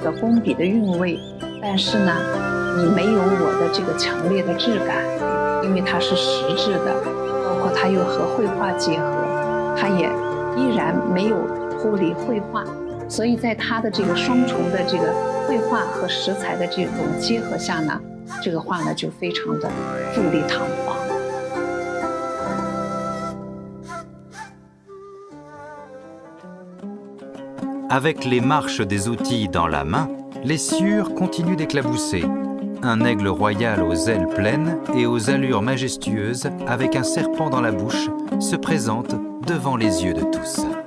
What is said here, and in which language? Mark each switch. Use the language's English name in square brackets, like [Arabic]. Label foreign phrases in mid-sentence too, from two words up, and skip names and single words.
[Chinese] 个工笔的韵味，但是呢，你没有我的这个强烈的质感，因为它是实质的，包括它又和绘画结合，它也依然没有脱离绘画，所以在它的这个双重的这个绘画和食材的这种结合下呢，这个画呢就非常的富丽堂皇。 [French] Avec les marches des outils dans la main, les sciures continuent d'éclabousser. Un aigle royal aux ailes pleines et aux allures majestueuses, avec un serpent dans la bouche, se présente devant les yeux de tous.